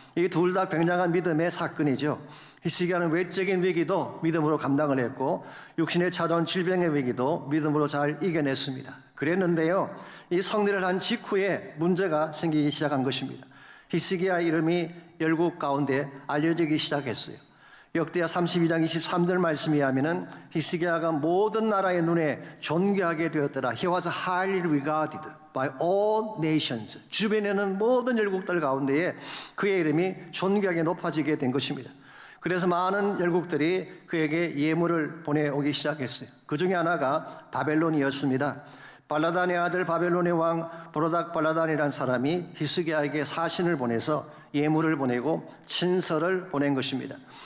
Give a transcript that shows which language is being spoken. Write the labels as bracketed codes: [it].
[ko] 이 둘 다 굉장한 믿음의 사건이죠. 히스기야는 외적인 위기도 믿음으로 감당을 했고 육신에 찾아온 질병의 위기도 믿음으로 잘 이겨냈습니다. 그랬는데요, 이 성리를 한 직후에 문제가 생기기 시작한 것입니다. 히스기야 이름이 열국 가운데 알려지기 시작했어요. 역대하 32장 23절 말씀에 하면은 히스기야가 모든 나라의 눈에 존귀하게 되었더라. [en] He was highly regarded by all nations. [ko] 주변에는 모든 열국들 가운데에 그의 이름이 존귀하게 높아지게 된 것입니다. 그래서 많은 열국들이 그에게 예물을 보내오기 시작했어요. 그 중에 하나가 바벨론이었습니다. 발라단의 아들 바벨론의 왕 보로닥 발라단이라는 사람이 히스기야에게 사신을 보내서 예물을 보내고 친서를 보낸 것입니다.